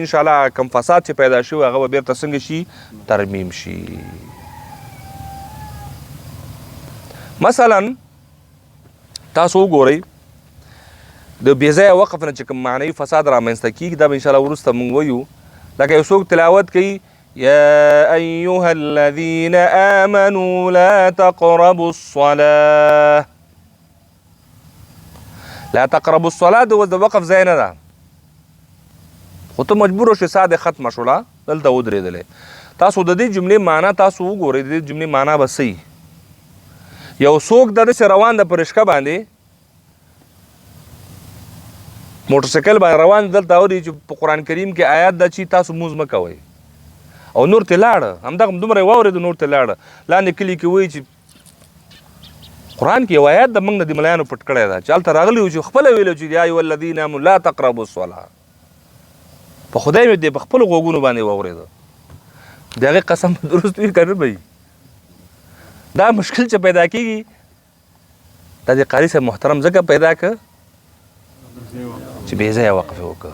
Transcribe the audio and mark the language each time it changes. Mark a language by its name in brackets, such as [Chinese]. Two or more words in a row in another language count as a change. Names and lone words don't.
[Pashto] انشاءالله کم فساد چې پیدا شوی هغه به بیرته څنګه شي ترمیم شي. مثلا تاسو وګورئ د بې ځایه وقف نه چې کوم معنوي فساد رامنځته کېږي دا به انشاءالله وروسته موږ ویو. لکه یو څوک تلاوت کوي [Arabic] یا ایها الذین آمنوا لا تقربوا الصلاة، لا تقربوا الصلاة [Pashto] د وقف ځای نه ده، خو ته مجبور شې ساده ختمه شوله دلته ودرېدلې. تاسو د دې جملې معنا تاسو وګورئ، د دې جملې معنا به څه یو څوک داسې روان ده په رشکه باندې موټرسایکل باندې روان دلته اوري چې په قرآن کریم کې آیات ده چې تاسو مونځ مه کوئ او نور ترې لاړه، همدغه دومره یې واورېده نور ترې لاړه. لاندې کلي کې وایي چې قرآن کې یو آیات د موږ نه د ملایانو پټ کړی ده چې هلته راغلي وو چې خپله ویلو چې [Arabic] یا ایها الذین آمنوا لا تقربوا الصلاة. [Pashto] په خدای مې دې په خپلو غوږونو باندې واورېده، د هغې قسم درست وي که نه به دا مشکل چې پیدا کېږي دا د قاري صاحب محترم ځکه پیدا که چې بې ځایه وقف یې وکړه.